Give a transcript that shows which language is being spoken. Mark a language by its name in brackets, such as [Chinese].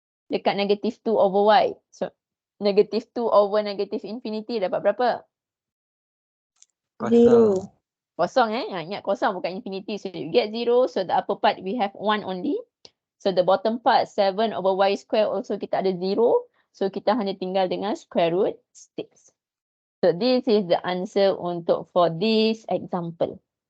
[English] Dekat negative 2 over y. So negative 2 over negative infinity [Malay] dapat berapa? [English] Zero. [Malay] Kosong ingat kosong bukan infinity. [English] So you get 0. So the upper part we have 1 only. So the bottom part 7 over y square also [Malay] kita ada [English] 0. [Malay] So kita hanya tinggal dengan square root 6. [English] So this is the answer for this example.